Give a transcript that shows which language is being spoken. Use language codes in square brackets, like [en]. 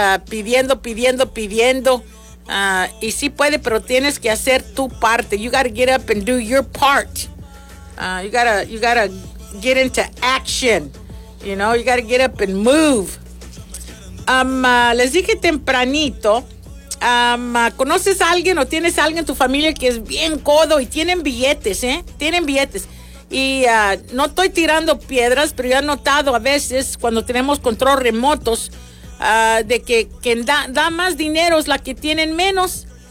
[es] Pidiendo, y sí puede, pero tienes que hacer tu parte. [en] You gotta get up and do your part. You gotta get into action. You know, you gotta get up and move. [es] Les dije tempranito, ¿conoces a alguien o tienes a alguien en tu familia que es bien codo y tienen billetes, eh? Tienen billetes. Y no estoy tirando piedras, pero yo he notado a veces cuando tenemos control remotos de que quien da más dinero es la que tienen menos.